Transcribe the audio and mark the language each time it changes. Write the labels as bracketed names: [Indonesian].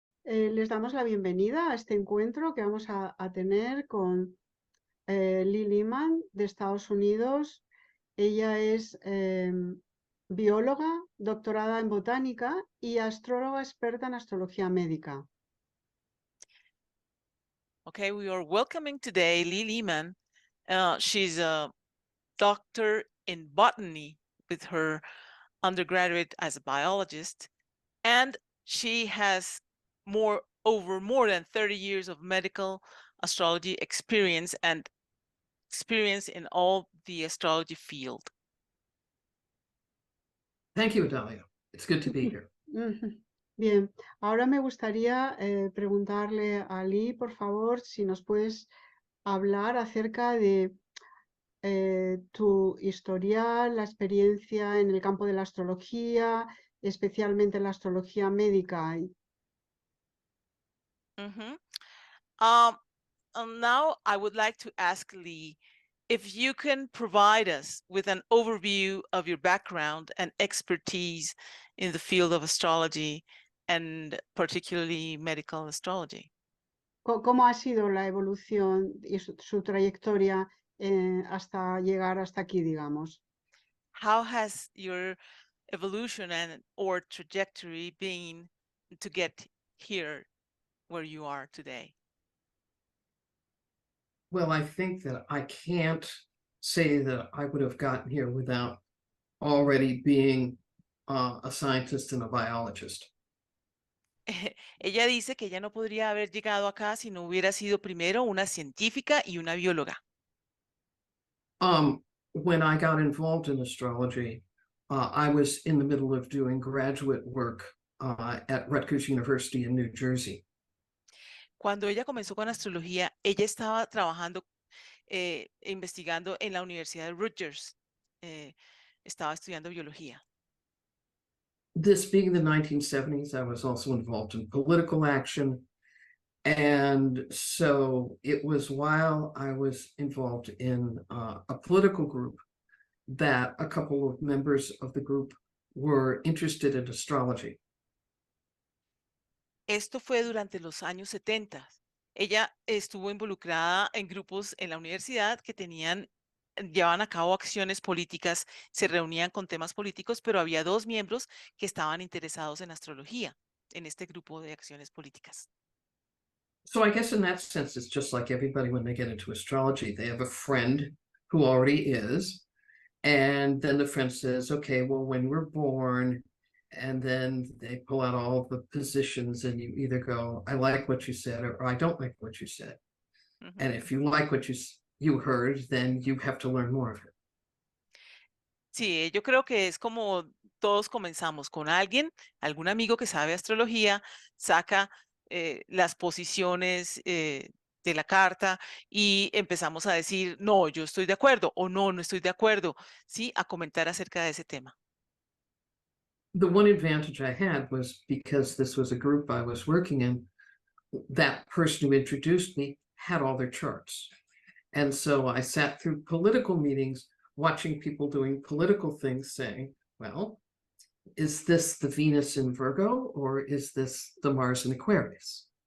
[Spanish] les damos la bienvenida a este encuentro que vamos a tener con Lee Lehman de Estados Unidos. Ella es bióloga, doctorada en botánica y astróloga experta en astrología médica. [English] Okay, we are welcoming today Lee Lehman. She's a doctor in botany with her undergraduate as a biologist, and she has over more than 30 years of medical astrology experience and experience in all the astrology field. Thank you, Adalia. It's good to be here. [Spanish] Bien, ahora me gustaría preguntarle a Lee, por favor, si nos puedes hablar acerca de tu historial, la experiencia en el campo de la astrología, especialmente la astrología médica. [English] Now I would like to ask Lee if you can provide us with an overview of your background and expertise in the field of astrology and particularly medical astrology. [Spanish] ¿Cómo ha sido la evolución y su trayectoria hasta llegar hasta aquí, digamos? [English] How has your evolution and or trajectory been to get here where you are today? Well, I think that I can't say that I would have gotten here without already being a scientist and a biologist. [Spanish] Ella dice que ella no podría haber llegado acá si no hubiera sido primero una científica y una bióloga. [English] When I got involved in astrology, I was in the middle of doing graduate work at Rutgers University in New Jersey. [Spanish] Cuando ella comenzó con astrología, ella estaba trabajando, investigando en la Universidad de Rutgers. Estaba estudiando biología. [English] This being the 1970s, I was also involved in political action. And so it was while I was involved in a political group that a couple of members of the group were interested in astrology. [Spanish] Esto fue durante los años 70. Ella estuvo involucrada en grupos en la universidad que llevaban a cabo acciones políticas, se reunían con temas políticos, pero había dos miembros que estaban interesados en astrología, en este grupo de acciones políticas. [English] So I guess in that sense, it's just like everybody when they get into astrology, they have a friend who already is, and then the friend says, okay, well, when we're born, and then they pull out all the positions and you either go, I like what you said, or I don't like what you said. And if you like what you heard, then you have to learn more of it. [Spanish] Sí, yo creo que es como todos comenzamos con alguien, algún amigo que sabe astrología, saca las posiciones de la carta y empezamos a decir, no, yo estoy de acuerdo o no, no estoy de acuerdo, ¿sí? A comentar acerca de ese tema. [English] The one advantage I had was because this was a group I was working in, that person who introduced me had all their charts. And so I sat through political meetings, watching people doing political things saying, well, is this the Venus in Virgo or is this the Mars in Aquarius?